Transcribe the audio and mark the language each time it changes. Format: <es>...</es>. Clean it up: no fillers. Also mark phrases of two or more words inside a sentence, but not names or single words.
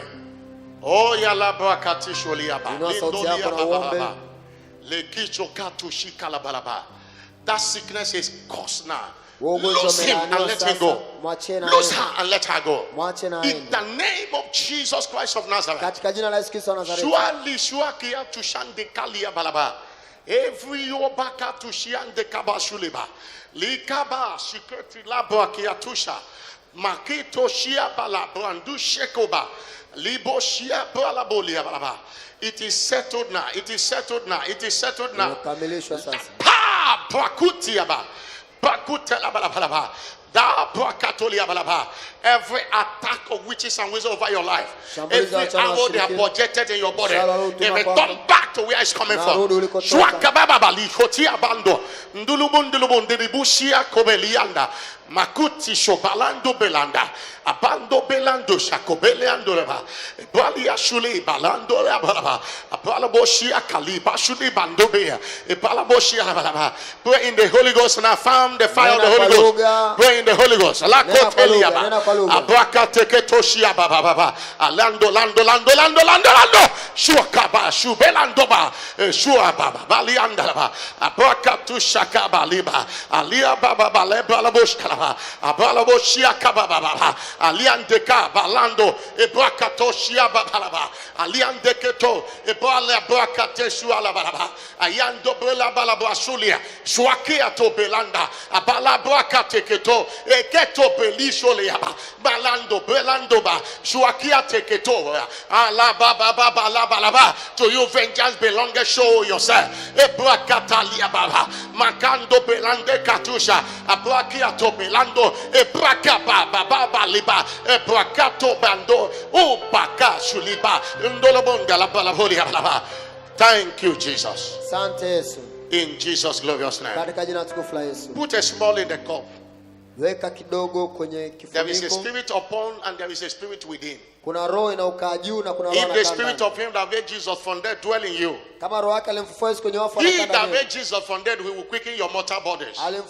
<en>Oh, yala brakati sholiaba. That sickness is cursed now. Lose him and let him go. Lose her and let her go. In the name of Jesus Christ of Nazareth. Surely, shuakia to shande kalia balaba. Every yobaka to shiande kabashuliba. Likaba shiketi labrakia tusha. Makito shia bala brandu shekoba. Libo shia bala bolia balaba. It is settled now. It is settled now. It is settled now. Pa bakutiaba. Bakutela balaba. Every attack of witches and wizards over your life, every arrow they have projected in your body, they return back to where it's coming from. Makuti shobalando belanda, abando belando shakobeleando leba, balia shule balando leba, abalaboshia kaliba shule bandobea, ebalaboshia leba. Pray in the Holy Ghost and affirm the fire of the Holy Ghost. Pray in the Holy Ghost. Alakoteliaba, abrakateketoshia baba baba, alando lando lando lando lando lando, shuakaba shubelandoba, shuababa baliandalaba, abrakatushakaba liba, alia baba balebalaboshkala. Abalaboshia kababa aliandeka balando ebrakatoshia babalaba aliandeketo ebala brakateshua balaba ayando bela balabasulia swakia to belanda abala brakateketo eketo belisholeaba balando belando ba swakia teketo ala baba baba la balaba. To you vengeance belongs, show yourself. Ebrakatalia baba makando belande katusha abrakia to belando ebraka baba baba liba ebrakato bando upaka shuliba ndolobonga la balabolia baba. Thank you, Jesus. In Jesus' glorious name. Put a small in the cup. There is a spirit upon and there is a spirit within. If the spirit of him that raised Jesus from dead dwell in you, he that raised Jesus from dead will quicken your mortal bodies.</en>